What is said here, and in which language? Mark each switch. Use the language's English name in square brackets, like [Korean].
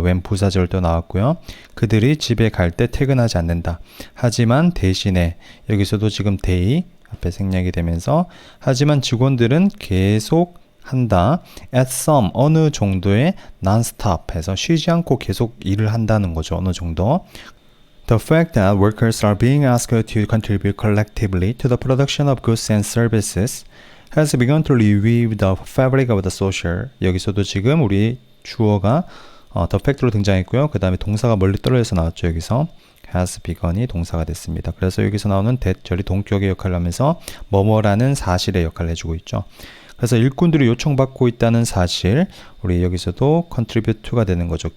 [Korean] when 부사절도 나왔고요. 그들이 집에 갈 때 퇴근하지 않는다. 하지만 대신에 여기서도 지금 they 앞에 생략이 되면서 하지만 직원들은 계속 한다. at some 어느 정도의 non-stop 해서 쉬지 않고 계속 일을 한다는 거죠. 어느 정도. [English] The fact that workers are being asked to contribute collectively to the production of goods and services has begun to reweave the fabric of the social. [Korean] 여기서도 지금 우리 주어가 the fact로 등장했고요. 그 다음에 동사가 멀리 떨어져서 나왔죠. 여기서 has begun이 동사가 됐습니다. 그래서 여기서 나오는 that절이 동격의 역할을 하면서 뭐뭐라는 사실의 역할을 해주고 있죠. 그래서 일꾼들이 요청받고 있다는 사실, 우리 여기서도 contribute to 가 되는 거죠.